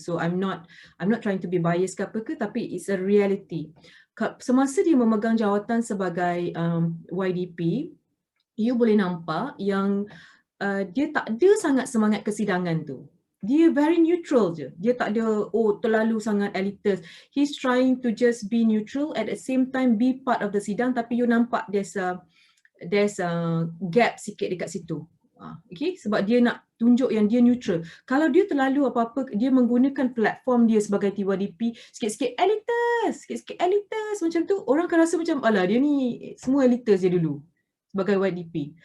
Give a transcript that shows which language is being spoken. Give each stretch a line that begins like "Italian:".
English: So I'm not trying to be biased
Malay: ke apa ke, tapi
English: it's a reality.
Malay: Semasa dia memegang jawatan sebagai YDP, you boleh nampak yang dia tak ada sangat semangat kesidangan tu. Dia
English: very neutral
Malay: je. Dia tak ada terlalu sangat elitis.
English: He's trying to just be neutral, at the same time be part of the sidang,
Malay: tapi you nampak
English: there's a gap
Malay: sikit dekat situ. Okay, sebab dia nak tunjuk yang dia neutral. Kalau dia terlalu apa-apa, dia menggunakan platform dia sebagai TYDP, sikit-sikit elitis macam tu, orang akan rasa macam alah dia ni semua elitis je dulu sebagai YDP.